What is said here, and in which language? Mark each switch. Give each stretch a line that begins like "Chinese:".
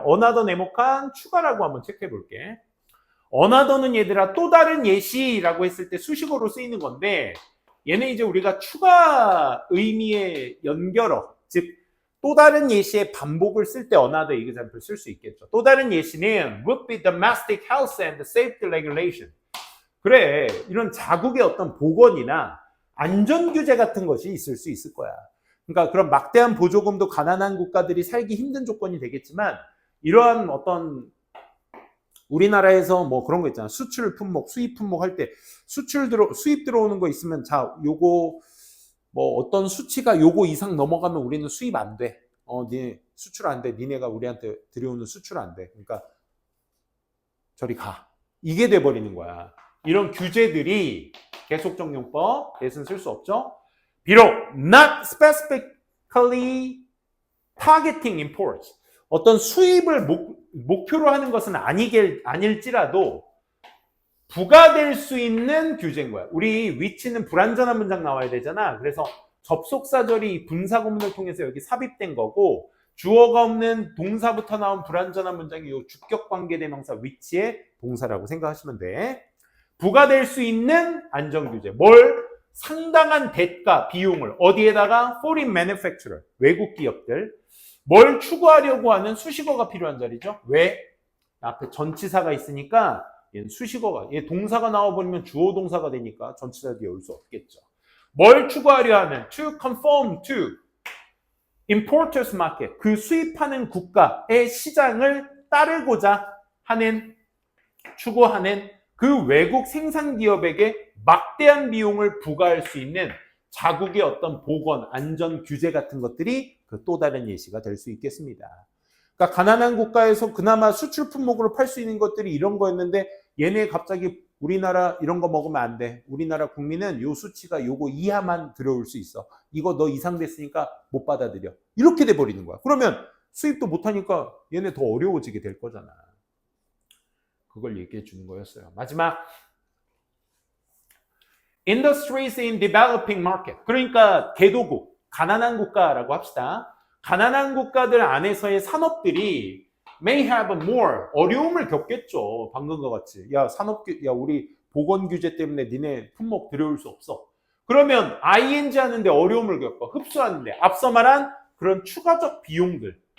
Korean: 어나더 네모칸 추가라고 한번 체크해 볼게. 어나더는 얘들아 또 다른 예시라고 했을 때 수식어로 쓰이는 건데 얘는 이제 우리가 추가 의미의 연결어, 즉 또 다른 예시의 반복을 쓸 때
English: another example
Korean: 쓸 수 있겠죠. 또 다른 예시는
English: would be domestic health and safety regulation.
Korean: 그래, 이런 자국의 어떤 보건이나 안전 규제 같은 것이 있을 수 있을 거야. 그러니까 그런 막대한 보조금도 가난한 국가들이 살기 힘든 조건이 되겠지만 이러한 어떤 우리나라에서 뭐 그런 거 있잖아. 수출 품목, 수입 품목 할 때 수입 들어오는 거 있으면 자, 요거 뭐 어떤 수치가 요거 이상 넘어가면 우리는 수입 안 돼. 니 수출 안 돼. 니네가 우리한테 들여오는 수출 안 돼. 그러니까 저리 가. 이게 돼 버리는 거야. 이런 규제들이 계속적용법 대신 쓸 수 없죠. 비록
English: not specifically targeting imports.
Korean: 어떤 수입을 목표로 하는 것은 아닐지라도 부과될 수 있는 규제인 거야. 우리 위치는 불완전한 문장 나와야 되잖아. 그래서 접속사절이 분사구문을 통해서 여기 삽입된 거고 주어가 없는 동사부터 나온 불완전한 문장이 이 주격관계대명사 위치의 동사라고 생각하시면 돼. 부과될 수 있는 안전규제. 뭘? 상당한 대가, 비용을 어디에다가?
English: Foreign manufacturer,
Korean: 외국 기업들. 뭘 추구하려고 하는 수식어가 필요한 자리죠. 왜? 앞에 전치사가 있으니까 얘는 수식어가, 얘 동사가 나와버리면 주어 동사가 되니까 전치사 뒤에 올 수 없겠죠. 뭘 추구하려 하는?
English: To conform to importers market.
Korean: 그 수입하는 국가의 시장을 따르고자 하는, 추구하는 그 외국 생산 기업에게 막대한 비용을 부과할 수 있는 자국의 어떤 보건, 안전 규제 같은 것들이 그 또 다른 예시가 될 수 있겠습니다. 그러니까 가난한 국가에서 그나마 수출 품목으로 팔 수 있는 것들이 이런 거였는데 얘네 갑자기 우리나라 이런 거 먹으면 안 돼. 우리나라 국민은 요 수치가 요거 이하만 들어올 수 있어. 이거 너 이상 됐으니까 못 받아들여. 이렇게 돼 버리는 거야. 그러면 수입도 못 하니까 얘네 더 어려워지게 될 거잖아. 그걸 얘기해 주는 거였어요. 마지막.
English: Industries in developing market.
Korean: 그러니까 개도국, 가난한 국가라고 합시다. 가난한 국가들 안에서의 산업들이
English: may have more,
Korean: 어려움을 겪겠죠. 방금과 같이. 야, 우리 보건 규제 때문에 니네 품목 들여올 수 없어. 그러면 ing 하는데 어려움을 겪어. 흡수하는데. 앞서 말한 그런 추가적 비용들.